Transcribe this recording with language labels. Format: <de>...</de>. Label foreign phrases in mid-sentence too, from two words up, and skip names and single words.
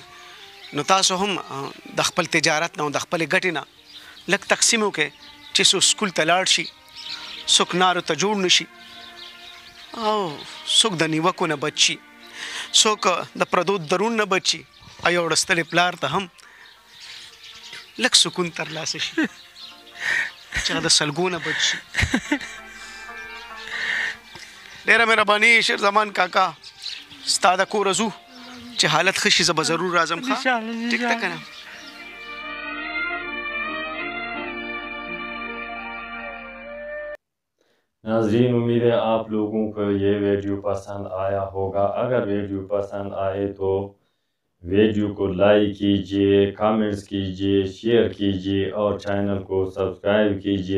<ps>نو تاسو هم د خپل تجارت نه او د خپلې ګټې نه لږ تقسیم وکړئ چې څوک سکول ته لاړ شي، څوک نارو ته جوړ نه شي او څوک د نیوکو نه بچ شي، څوک د پردو درون نه بچ شي او یو ړستلې پلار ته هم لږ سکون ترلاسه شي چې هغه د سلګو نه بچ شي. ډېره مهرباني شیرزمان کاکا، ستا د کوره ځو چې حالت ښه شي زه به ضرور راځم. ښه ټیک ده که نه؟</ps> <ur>ناظرین امید ہے آپ لوگوں کو یہ ویڈیو پسند آیا ہوگا. اگر ویڈیو پسند آئے تو ویڈیو کو لائک کیجیے، کمنٹس کیجیے، شیئر کیجیے اور چینل کو سبسکرائب کیجیے.</ur>